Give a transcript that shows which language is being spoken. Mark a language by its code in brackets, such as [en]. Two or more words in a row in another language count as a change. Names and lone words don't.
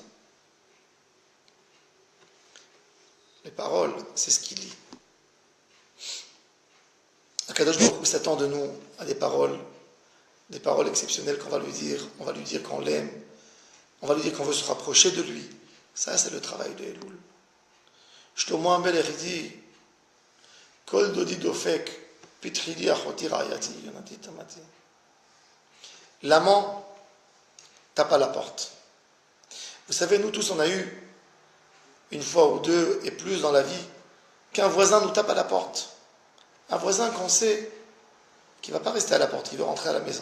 [fr] Les paroles, c'est ce qui lie. [he] הקדוש ברוך הוא [fr] s'attend de nous à des paroles exceptionnelles qu'on va lui dire. On va lui dire qu'on l'aime. On va lui dire qu'on veut se rapprocher de lui. Ça, c'est le travail de Elul. [he] Shlomo HaMelech dit קול דודי דופק פתחי לי אחותי רעיתי יונתי תמתי. [fr] L'amant tape à la porte. Vous savez, nous tous, on a eu une fois ou deux et plus dans la vie qu'un voisin nous tape à la porte. Un voisin qu'on sait qu'il ne va pas rester à la porte, il veut rentrer à la maison.